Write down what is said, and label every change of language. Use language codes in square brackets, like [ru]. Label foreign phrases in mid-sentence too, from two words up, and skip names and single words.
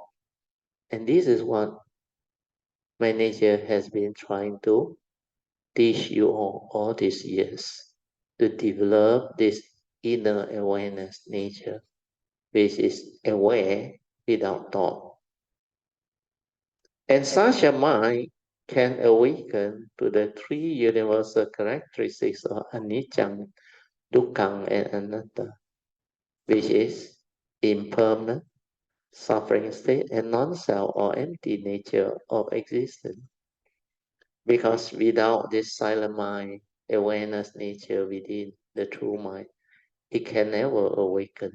[en] And this is what my nature has been trying to teach you all these years, to develop this inner awareness nature, which is aware without thought. And such a mind can awaken to the three universal characteristics of [pi] anicca, dukkha, [en] and anatta, which is impermanent, suffering state, and non-self or empty nature of existence. Because without this silent mind, awareness nature within the true mind, it can never awaken.